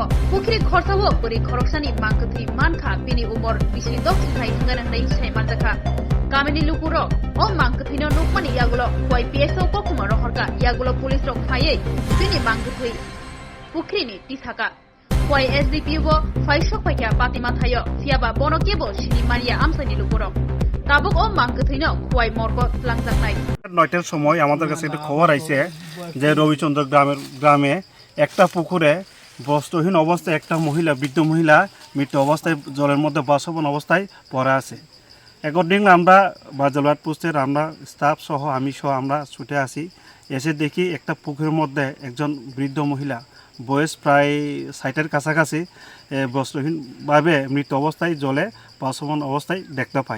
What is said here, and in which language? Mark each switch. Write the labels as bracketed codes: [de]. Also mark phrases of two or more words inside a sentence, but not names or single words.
[trp] Bukri khorsawo beri korksani mangkati manka bini umur bisi dok singhai hangana nei sai manjaka. Kamini lukuro o mangkati no nukmani yagulo huai PS o kokuma rohorga yagulo police rok phaiye bini mangkati bukri ni tisaka. Huai SDPU go faisok paikya Patima thayo siaba bono kebo Shini Maria Amsani lukuro. তাবক ও মাংকথিন খুয়াই মর্গ লাংজাক নাই [bn] ৯টার সময় আমাদের কাছে একটা খবর আইছে যে রবিচন্দ্র গ্রামে একটা পুকুরে বস্ত্রহীন অবস্থায় একটা মহিলা বৃদ্ধ মহিলা মৃত অবস্থায় জলের মধ্যে বাসবন অবস্থায় পড়ে আছে। অ্যাকর্ডিংলি আমরা বাজারবাট পোস্টের আমরা স্টাফ সহ আমি সহ আমরা ছুটে আসি, এসে দেখি একটা পুকুরের মধ্যে একজন বৃদ্ধ মহিলা বয়স প্রায় ৬০-এর কাছাকাছি বস্ত্রহীনভাবে মৃত অবস্থায় জলে বাসবন অবস্থায় দেখতে পাই।